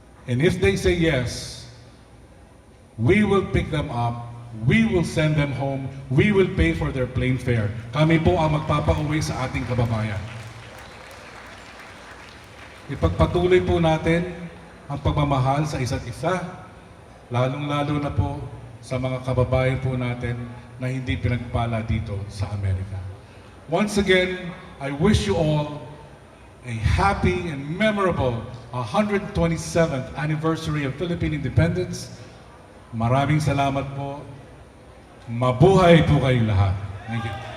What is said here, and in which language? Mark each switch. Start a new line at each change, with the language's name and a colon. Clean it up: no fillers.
English: And if they say yes, we will pick them up, we will send them home, we will pay for their plane fare.
Filipino: Kami po ang magpapauwi sa ating kababayan. Ipagpatuloy po natin ang pagmamahal sa isa't isa, lalong-lalo na po sa mga kababayan po natin na hindi pinagpala dito sa Amerika.
English: Once again, I wish you all a happy and memorable 127th anniversary of Philippine independence.
Filipino: Maraming salamat po. Mabuhay po kayong lahat.
English: Thank you.